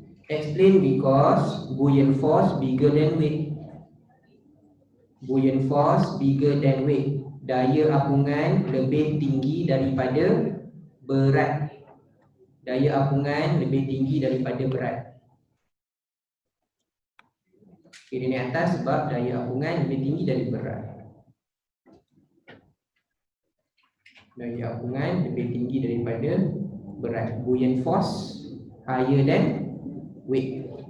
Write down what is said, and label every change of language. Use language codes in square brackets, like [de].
[en] Explain because buoyant force bigger than weight. Buoyant force bigger than weight. [ms] Daya apungan lebih tinggi daripada berat. Daya apungan lebih tinggi daripada berat. Okay, dia naik atas sebab daya apungan lebih tinggi dari berat. Daya apungan lebih tinggi daripada berat. [en] Buoyant force higher than weight.